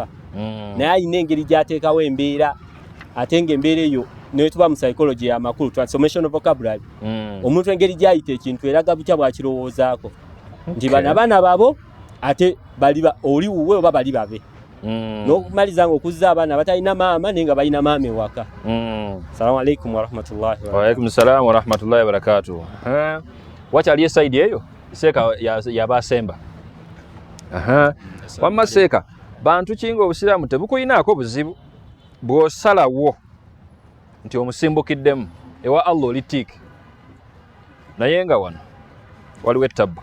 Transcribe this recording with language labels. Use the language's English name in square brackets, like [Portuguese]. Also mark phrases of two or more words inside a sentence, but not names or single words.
[Ganda] Naye alina engeri gy'ateekawo embeera ate ng'embeera eyo newe tuba mu psychology y'amakulu [English] transformational vocabulary. [Ganda] Omuntu engeri gy'ayita ekintu eraga butya bw'akirowoozaako nti bano abaana baabo ate oli wuwe oba bali babe. N'okumaliza ng'okuzza abaana batalina maama naye nga balina maama ewaka. [Arabic] السلام عليكم ورحمة الله وبركاته. وعليكم السلام ورحمة الله وبركاته. [Ganda] Wakyali esaidi eyo Seeka yabasemba. Wamma Seeka bantu kinga obusiraamu tebukuyinaako buzibu bw'osalawo nti omusimbukiddemu ewa Allah olitiiki naye nga wano waliwo ettabu.